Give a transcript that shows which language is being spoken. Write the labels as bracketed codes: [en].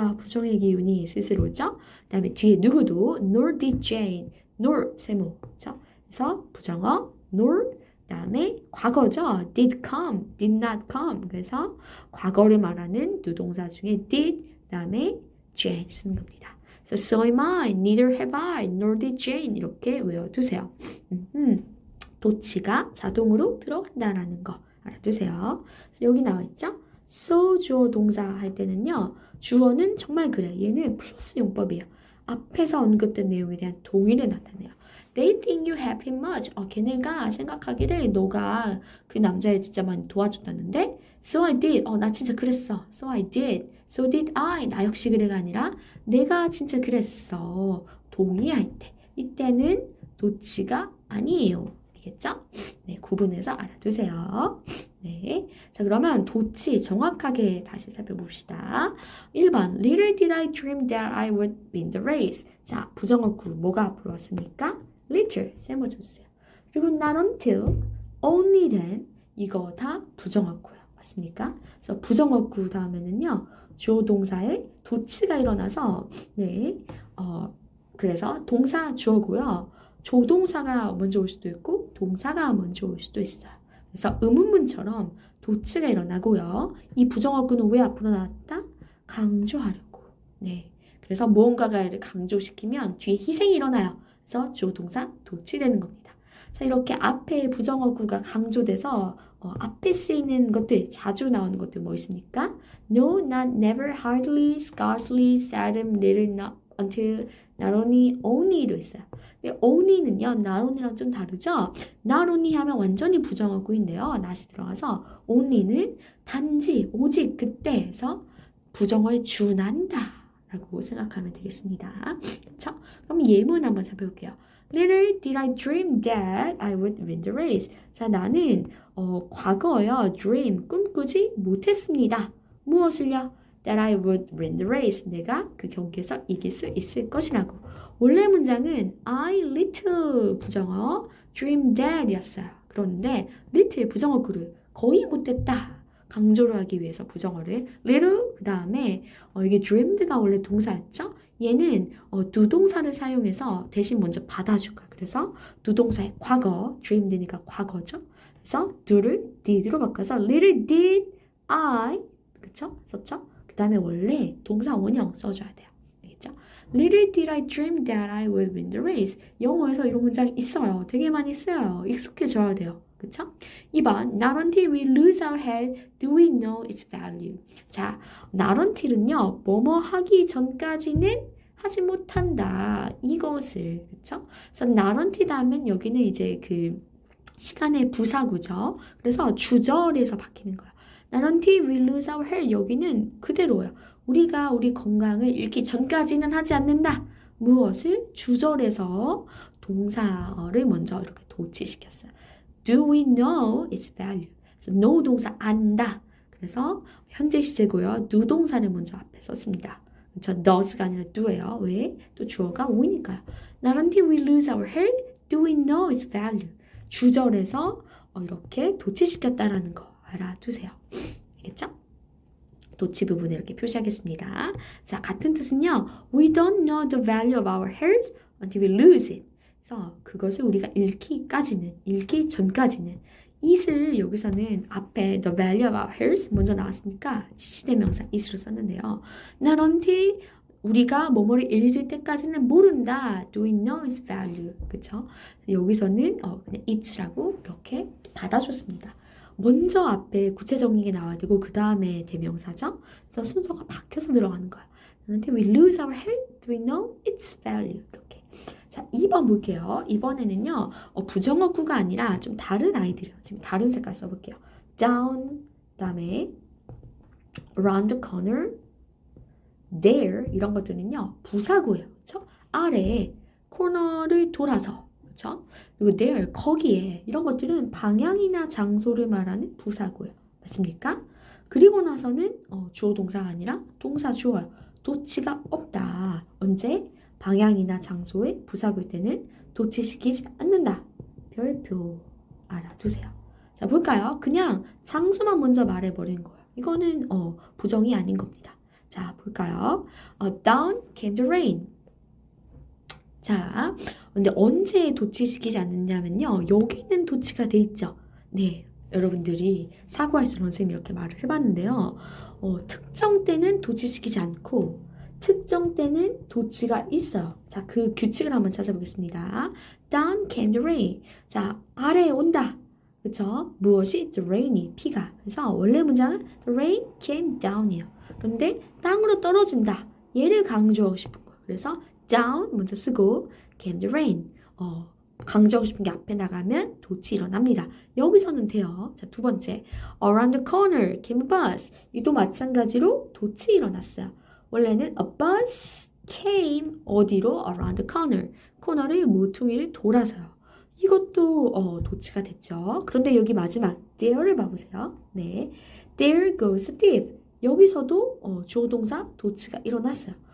[ko] 부정의 기운이 슬슬 오죠? 그 다음에 뒤에 누구도 [en] nor did Jane. [ko] nor 세모. 그쵸? 그래서 부정어 nor 그 다음에 과거죠. [en] did come, did not come. [ko] 그래서 과거를 말하는 두 동사 중에 did, 그 다음에 Jane 쓰는 겁니다. [en] So am I, neither have I, nor did Jane. [ko] 이렇게 외워두세요. 도치가 자동으로 들어간다라는 거 알아두세요. 여기 나와있죠? so 주어 동사 할 때는요. 주어는 정말 그래. 얘는 플러스 용법이에요. 앞에서 언급된 내용에 대한 동의를 나타내요. [en] They think you help him much. [ko] 걔네가 생각하기를 너가 그 남자를 진짜 많이 도와줬다는데 [en] So I did. [ko] 나 진짜 그랬어. [en] So I did. So did I. [ko] 나 역시 그래가 아니라 내가 진짜 그랬어. 동의할 때. 이때는 도치가 아니에요. 알겠죠? 네, 구분해서 알아두세요. 네. 자, 그러면 도치 정확하게 다시 살펴봅시다. 1번. [en] Little did I dream that I would win the race. [ko] 자, 부정어구 뭐가 앞으로 왔습니까? Little. 세모 쳐주세요. 그리고 [en] not until, only then. [ko] 이거 다 부정어구예요. 맞습니까? 그래서 부정어구 다음에는요. 주어 동사에 도치가 일어나서 네, 그래서 동사 주어고요. 조동사가 먼저 올 수도 있고 동사가 먼저 올 수도 있어요. 그래서 의문문처럼 도치가 일어나고요. 이 부정어구는 왜 앞으로 나왔다? 강조하려고. 네. 그래서 무언가를 강조시키면 뒤에 희생이 일어나요. 그래서 조동사 도치되는 겁니다. 자, 이렇게 앞에 부정어구가 강조돼서 앞에 쓰이는 것들, 자주 나오는 것들 뭐 있습니까? [en] No, not, never, hardly, scarcely, seldom, little, not, until, not only, only도 있어요. [ko] 근데 only는요, not only랑 좀 다르죠? not only 하면 완전히 부정어구인데요. not이 들어가서 only는 단지, 오직, 그때 해서 부정어에 준한다 라고 생각하면 되겠습니다. 그렇죠? 그럼 예문 한번 살펴볼게요. [en] Little did I dream that I would win the race. [ko] 자, 나는 과거요. dream, 꿈꾸지 못했습니다. 무엇을요? [en] That I would win the race. [ko] 내가 그 경기에서 이길 수 있을 것이라고. 원래 문장은 I little 부정어 dream that 이었어요. 그런데 little 부정어 구를 거의 못했다. 강조를 하기 위해서 부정어를 little 그 다음에 이게 dreamed가 원래 동사였죠? 얘는 누동사를 사용해서 대신 먼저 받아줄 거야. 그래서 누동사의 과거, dreamed니까 과거죠. 그래서 do를 did로 바꿔서 [en] little did I [ko] 그쵸? 썼죠? 그 다음에 원래 동사 원형 써줘야 돼요. 알겠죠? [en] Little did I dream that I would win the race. [ko] 영어에서 이런 문장이 있어요. 되게 많이 써요. 익숙해져야 돼요. 그쵸? [en] 2번, not until we lose our head do we know its value. [ko] 자, not until은요, 뭐뭐 하기 전까지는 하지 못한다. 이것을, 그쵸? 그래서 not until 하면 여기는 이제 그 시간의 부사구죠. 그래서 주절에서 바뀌는 거예요. [en] Not until we lose our health. [ko] 여기는 그대로예요. 우리가 우리 건강을 잃기 전까지는 하지 않는다. 무엇을? 주절에서 동사를 먼저 이렇게 도치시켰어요. [en] Do we know its value? [ko] 그래서 know 동사 안다. 그래서 현재 시제고요. do 동사를 먼저 앞에 썼습니다. 그렇죠? does가 아니라 do예요. 왜? 또 주어가 we니까요. [en] Not until we lose our health do we know its value. [ko] 주절에서 이렇게 도치시켰다라는 거 알아두세요. 알겠죠? 도치 부분을 이렇게 표시하겠습니다. 자, 같은 뜻은요. [en] We don't know the value of our health until we lose it. [ko] 그래서 그것을 우리가 잃기 전까지는 it을 여기서는 앞에 [en] the value of our health [ko] 먼저 나왔으니까 지시대명사 it으로 썼는데요. [en] Not until [ko] 우리가 뭐뭐를 잃을 때까지는 모른다. [en] Do we know its value? [ko] 그쵸? 여기서는 그냥 it라고 이렇게 받아줬습니다. 먼저 앞에 구체적인 게 나와야 되고 그 다음에 대명사죠. 그래서 순서가 바뀌어서 들어가는 거야. [en] Until we lose our health, do we know its value? [ko] 이렇게. 자, 2번 볼게요. 이번에는요. 부정어구가 아니라 좀 다른 아이들이에요. 지금 다른 색깔 써볼게요. [en] down, [ko] 그다음에 [en] around the corner, there [ko] 이런 것들은요. 부사구예요. 그렇죠? 아래에 코너를 돌아서 그렇죠? 그리고 there 거기에 이런 것들은 방향이나 장소를 말하는 부사구예요. 맞습니까? 그리고 나서는 주어 동사가 아니라 동사 주어요. 도치가 없다. 언제? 방향이나 장소에 부사구일 때는 도치시키지 않는다. 별표 알아두세요. 자, 볼까요? 그냥 장소만 먼저 말해버리는 거예요. 이거는 부정이 아닌 겁니다. 자, 볼까요? [en] Down came the rain. [ko] 자, 근데 언제 도치시키지 않느냐면요. 여기는 도치가 돼 있죠. 네, 여러분들이 사고할 수 있는 선생님이 이렇게 말을 해봤는데요. 특정 때는 도치시키지 않고 특정 때는 도치가 있어요. 자, 그 규칙을 한번 찾아보겠습니다. [en] Down came the rain. [ko] 자, 아래에 온다. 그쵸? 무엇이? The rain이, 비가. 그래서 원래 문장은 [en] The rain came down [ko] 이에요. 그런데 땅으로 떨어진다. 얘를 강조하고 싶은 거예요. 그래서 down 먼저 쓰고 [en] came the rain. [ko] 강조하고 싶은 게 앞에 나가면 도치 일어납니다. 여기서는 돼요. 자, 두 번째. [en] Around the corner came a bus. [ko] 이도 마찬가지로 도치 일어났어요. 원래는 [en] a bus came [ko] 어디로? [en] Around the corner. [ko] 코너를 모퉁이를 돌아서요. 이것도 도치가 됐죠. 그런데 여기 마지막 there를 봐보세요. [en] 네, there goes a thief. [ko] 여기서도 주어 동사 도치가 일어났어요.